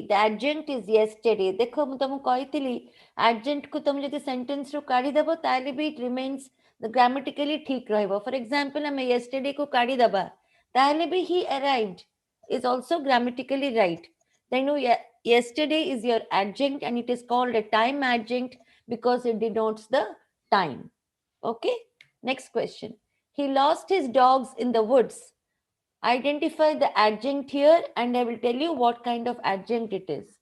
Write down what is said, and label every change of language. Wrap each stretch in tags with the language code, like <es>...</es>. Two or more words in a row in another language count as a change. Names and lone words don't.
<en>The adjunct is yesterday.</en> <or>देखो ମୁଁ ତମକୁ କହିଥିଲି adjunct କୁ ତମେ ଯଦି sentence ରୁ କାଢିଦବ ତାହେଲେ ବି</or> <en>it remains the grammatically</en> <or>ଠିକ ରହିବ.</or> <en>For example ଆମେ yesterday</en> <or>କୁ କାଢିଦବା ତାହେଲେ ବି</or> <en>he arrived is also grammatically right. Then yesterday is your adjunct and it is called a time adjunct because it denotes the time. Okay. Next question. He lost his dogs in the woods. Identify the adjunct here and I will tell you what kind of adjunct it is.</en>